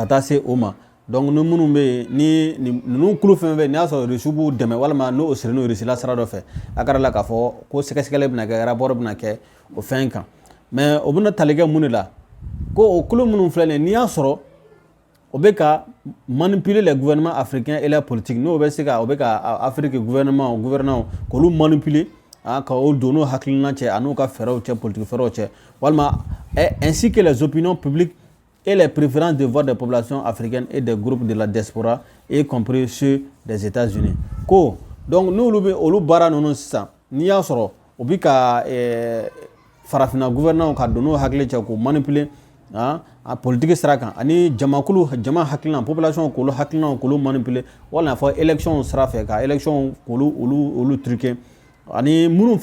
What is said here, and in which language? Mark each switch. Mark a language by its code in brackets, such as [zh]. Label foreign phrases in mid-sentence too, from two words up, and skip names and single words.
[bm] taa se o ma donc ni minnu bɛ ni ninnu kulu fɛn fɛn n'i y'a sɔrɔ Russie b'u dɛmɛ walima n'o sirilen don Russie la sira dɔ fɛ a ka la k'a fɔ ko sɛgɛsɛgɛli bɛna kɛ rapport bɛna kɛ o fɛn kan mais o bɛna tali kɛ mun de la ko o kulu minnu filɛ nin ye n'i y'a sɔrɔ o bɛ ka [fr] manipuler les gouvernements africains et la politique [bm] n'o bɛ se ka o bɛ ka Afrique gouvernants k'olu manipuler ka o don n'o hakilina cɛ a n'u ka fɛɛrɛw cɛ politique fɛɛrɛw cɛ walima [fr] ainsi que les opinions publiques et les préférences de vote des populations africaines et des groupes de la diaspora y compris ceux des États-Unis [bm] ko donc n'olu bɛ olu baara ninnu sisan n'i y'a sɔrɔ o bɛ ka farafinna gouvernement ka don n'o hakili cɛ k'o manipuler a politique sira kan ani jama hakilina population k'olu hakilinaw k'olu manipuler wala fɔ élection sira fɛ ka élection k'olu truquer ani minnu